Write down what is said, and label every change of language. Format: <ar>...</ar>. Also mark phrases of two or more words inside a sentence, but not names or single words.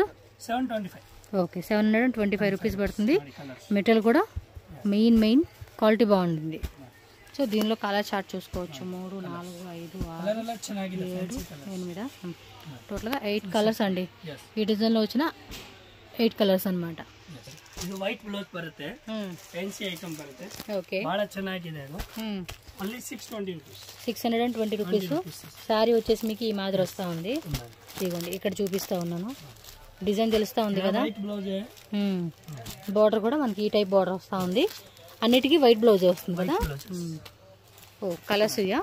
<te>725. ఓకే, 725 రూపీస్ పడుతుంది. మెటీరియల్ కూడా</te> <en>main quality</en> <te>బాగుంటుంది. సో దీనిలో</te> <en>color chart</en> <te>చూసుకోవచ్చు. 3, 4, 5, 6, 7, 8 టోటల్గా 8 కలర్స్ అండి. ఈ డిజైన్లో వచ్చిన 8 ಕಲರ್ಸ್ ಅನ್మాట.</te> <kn>ಇದು</kn> <en>white blouse</en> <kn>ಬರುತ್ತೆ,</kn> <en>fancy item</en> <kn>ಬರುತ್ತೆ. ಓಕೆ, ಬಹಳ ಚೆನ್ನಾಗಿದೆ ಇದು.</kn> <te>ఓన్లీ 620 రూపీస్. సారీ వచ్చేసి మీకు ఈ మాదిరి వస్తూ ఉంది. ఇదిగోండి ఇక్కడ చూపిస్తా ఉన్నాను. డిజైన్ తెలుస్తూ ఉంది కదా. బార్డర్ కూడా మనకి ఈ</te> <en>type border</en> <te>వస్తూ ఉంది. అన్నిటికీ</te> <en>white blouse</en> <te>వస్తుంది కదా. ఓ కలర్స్ ఇయా.</te>